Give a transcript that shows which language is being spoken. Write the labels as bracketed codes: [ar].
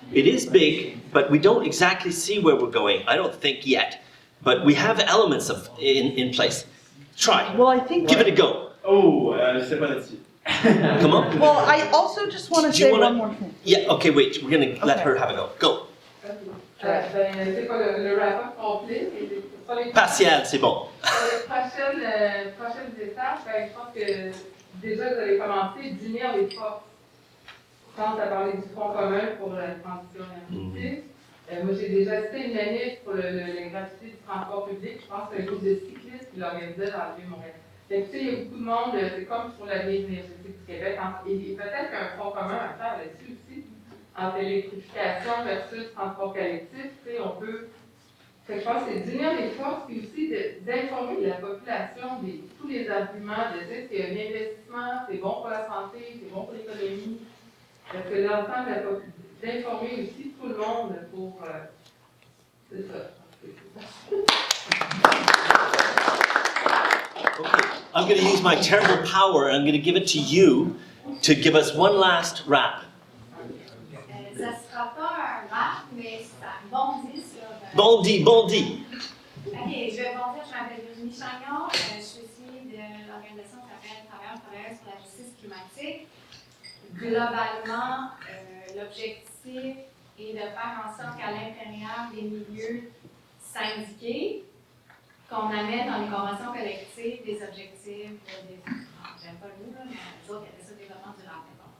[en] It is big, but we don't exactly see where we're going. I don't think yet, but we have elements of in place. Try. Well, I think. Give it a go. [fr] Oh, je sais pas là-dessus. [en] Come on. Well, I also just want to say one more thing. Yeah. Okay. Wait. We're gonna let her have a go. Go. [fr] C'est pas le wrap-up complet, mais sur les Partiel, c'est bon. Sur les prochaines étapes, je pense que déjà vous allez commencer d'unir les forces. Je pense à parler du Front commun pour la transition énergétique. Moi, j'ai déjà cité une manif pour la gratuité du transport public. Je pense que c'est un groupe de cyclistes qui l'organisait dans le Vieux-Montréal. Écoutez, il y a beaucoup de monde, c'est comme sur l'avenir énergétique du Québec. Et peut-être qu'un Front commun à faire là-dessus aussi. Entre l'électrification versus transport collectif, on peut. Fait que je pense que c'est d'unir les forces et aussi d'informer la population de tous les arguments, de dire que l'investissement, c'est bon pour la santé, c'est bon pour l'économie. Parce que l'ensemble d'informer aussi tout le monde pour. C'est ça. [en] Okay, I'm going to use my terrible power and I'm going to give it to you to give us one last wrap. [fr] Ça ne sera pas un rap, mais ça bondit sur. Bondi. Ok, je vais bondir. Je m'appelle Virginie Chagnon. Je suis ici de l'organisation qui s'appelle Travailleurs sur la justice climatique. Globalement, l'objectif est de faire en sorte qu'à l'intérieur des milieux syndiqués, qu'on amène dans les conventions collectives des objectifs j'aime pas le mot, mais les autres, il y avait ça, développement durable.